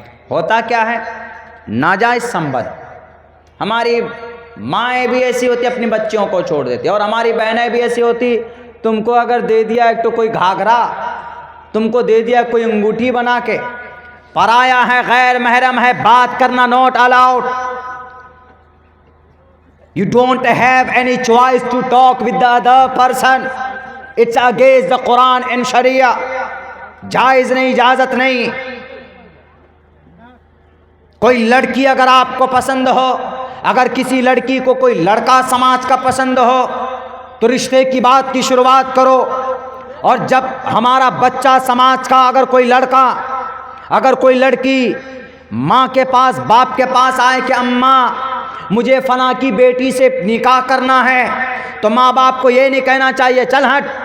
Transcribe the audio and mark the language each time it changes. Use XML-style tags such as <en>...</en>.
<ur>ہوتا کیا ہے؟ ناجائز سنبت. ہماری مائیں بھی ایسی ہوتی اپنی بچیوں کو چھوڑ دیتی, اور ہماری بہنیں بھی ایسی ہوتی, تم کو اگر دے دیا ایک تو کوئی گھاگھرا, تم کو دے دیا کوئی انگوٹھی بنا کے, پرایا ہے, غیر محرم ہے, بات کرنا</ur> <en>Not allowed. You don't have any choice to talk with the other person. It's against the Quran and Sharia.</en> <ur>جائز نہیں, اجازت نہیں. کوئی لڑکی اگر آپ کو پسند ہو, اگر کسی لڑکی کو کوئی لڑکا سماج کا پسند ہو تو رشتے کی بات کی شروعات کرو. اور جب ہمارا بچہ سماج کا, اگر کوئی لڑکا, اگر کوئی لڑکی ماں کے پاس, باپ کے پاس آئے کہ اماں مجھے فلاں کی بیٹی سے نکاح کرنا ہے, تو ماں باپ کو یہ نہیں کہنا چاہیے چل ہٹ.</ur>